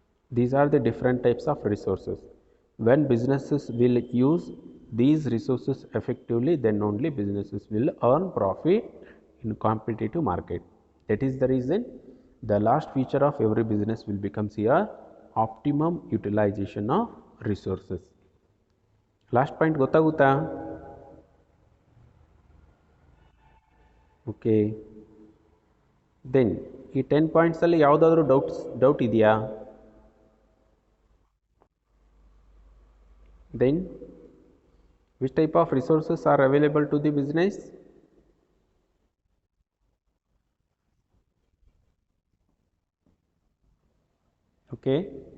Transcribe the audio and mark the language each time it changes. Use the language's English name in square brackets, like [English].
[English] These are the different types of resources. When businesses will use these resources effectively, then only businesses will earn profit in competitive market. That is the reason the last feature of every business will becomes here optimum utilization of resources. Last point [Kannada] ಗೊತ್ತಾಗುತ್ತಾ? Okay, then ಈ 10 ಪಾಯಿಂಟ್ಸಲ್ಲಿ ಯಾವುದಾದ್ರೂ doubt ಇದೆಯಾ? [English] Then which type of resources are available to the business? Okay.